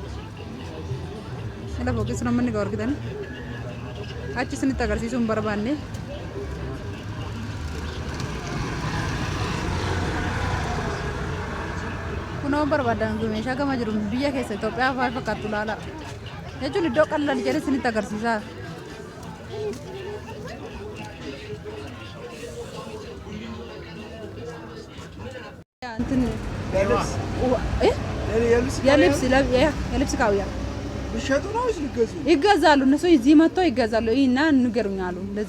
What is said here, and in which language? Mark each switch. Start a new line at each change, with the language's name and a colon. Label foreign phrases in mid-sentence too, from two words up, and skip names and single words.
Oromo: lafa foqqi sana manni gaa argitan achi isinitti agarsiisuu hin barbaanne kunoo barbaadan meeshaa gama jiru biyya keessa Itoophiyaa fa'aa fakkaattu laala jechuun iddoo qal'aa jedhee isinitti agarsiisaa
Amharic: እንትን የልብስ ካውያ ይሸጡ ነው ወይስ ሊገዙ ይገዛሉ እነሱ እዚህ መጥተው ይገዛሉ እና እንገሩኛሉ ለዛ